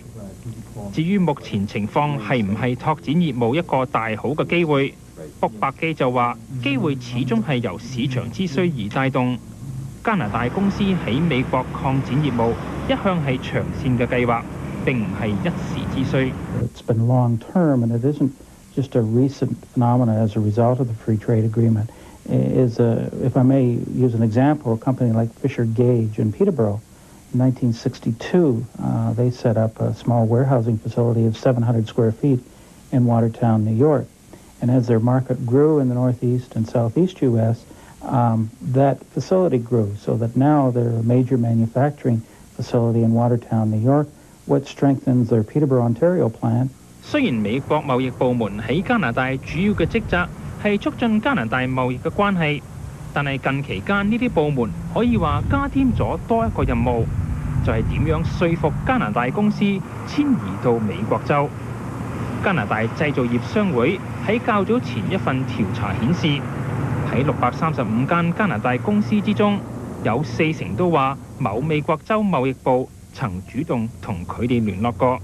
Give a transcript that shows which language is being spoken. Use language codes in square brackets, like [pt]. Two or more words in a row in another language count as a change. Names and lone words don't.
[yue] 至於目前情況係唔係拓展業務一個大好嘅機會，卜伯基就話機會始終係由市場之需而帶動。加拿大公司喺美國擴展業務一向係長線嘅計劃，並唔係一時之需。 [en] It's been long term, and it isn't just a recent phenomena as a result of the free trade agreement. If I may use an example, a company like Fisher Gage in Peterborough, in 1962, they set up a small warehousing facility of 700 square feet in Watertown, New York. And as their market grew in the northeast and southeast U.S., that facility grew, so that now they're a major manufacturing facility in Watertown, New York, which strengthens their Peterborough, Ontario plant. [yue] 雖然美國貿易部門喺加拿大主要嘅職責係促進加拿大貿易嘅關係，但係近期間呢啲部門可以話加添咗多一個任務，就係點樣說服加拿大公司遷移到美國州。加拿大製造業商會喺較早前一份調查顯示，喺635間加拿大公司之中，有40%都話某美國州貿易部曾主動同佢哋聯絡過。